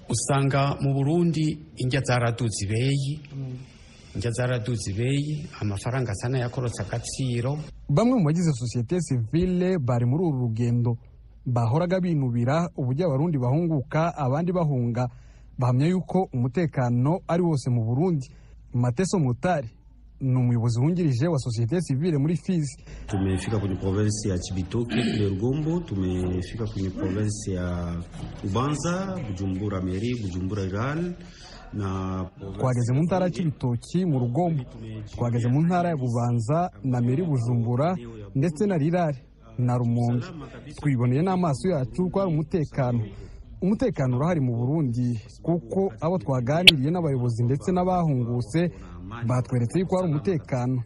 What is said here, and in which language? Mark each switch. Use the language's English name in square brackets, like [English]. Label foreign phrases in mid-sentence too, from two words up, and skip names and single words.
[Rundi] Usanga mu Burundi indya zaraduze ibeyi, njya zaraduze ibeyi, amafaranga asa n'ayakorotse agaciro. [Kinyarwanda] Bamwe mu bagize sosiyete sivile bari muri uru rugendo bahoraga binubira uburyo abarundi bahunguka abandi bahunga, bahamya yuko umutekano ari wose mu Burundi. Mateso Mutari ni umuyobozi wungirije wa sosiyete sivile muri Fizi. [Swahili] Tumefika kwenye province ya Cibitoke kule Rugombo, tumefika kwenye province ya Ubanza, Bujumbura Meri, Bujumbura Rural, na [Kinyarwanda] twageze mu ntara ya Cibitoki mu Rugombo, twageze mu ntara ya Bubanza na Meri, Bujumbura ndetse na Rirare na Rumonge. Twiboneye n'amaso yacu ko ari umutekano urahari mu Burundi, kuko abo twaganiriye n'abayobozi ndetse n'abahungutse batweretse yuko hari umutekano.